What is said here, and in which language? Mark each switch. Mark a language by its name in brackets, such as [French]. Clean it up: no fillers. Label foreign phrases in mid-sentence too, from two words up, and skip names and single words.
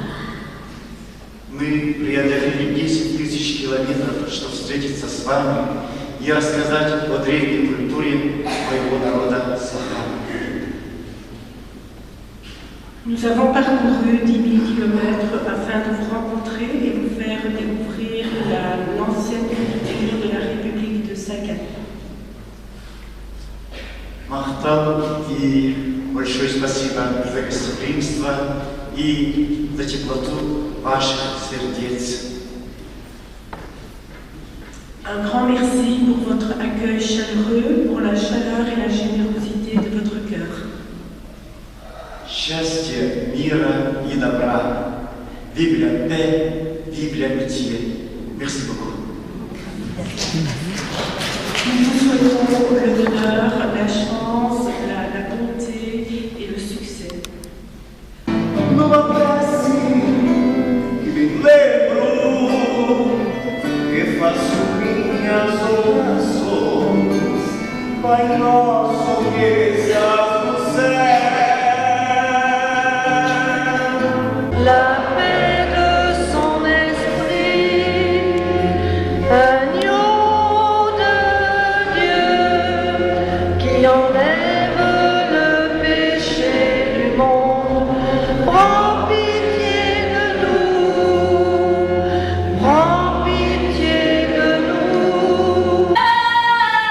[Russian] Мы преодолели 10 тысяч километров, чтобы встретиться с вами и рассказать о древней культуре моего народа Сахара. [French] Nous avons parcouru 10 000 kilomètres afin de vous rencontrer et vous faire découvrir l'ancienne culture de la République de Sakhalin. [Russian] Махтал и большое спасибо за гостеприимство и за теплоту ваших сердец. [French] Un grand merci pour votre accueil chaleureux, pour la chaleur et la générosité de votre cœur. [Russian] Счастья, мира и добра. [French] Vive la paix, vive l'amitié. Merci beaucoup. Nous vous souhaitons le bonheur, la chance, la bonté et le succès. [Portuguese] Numa prece que me lembro que faço minhas orações, Pai nosso que estás no céu. [French] La paix de son esprit, agneau de Dieu, qui enlève le péché du monde, prends pitié de nous, prends pitié de nous.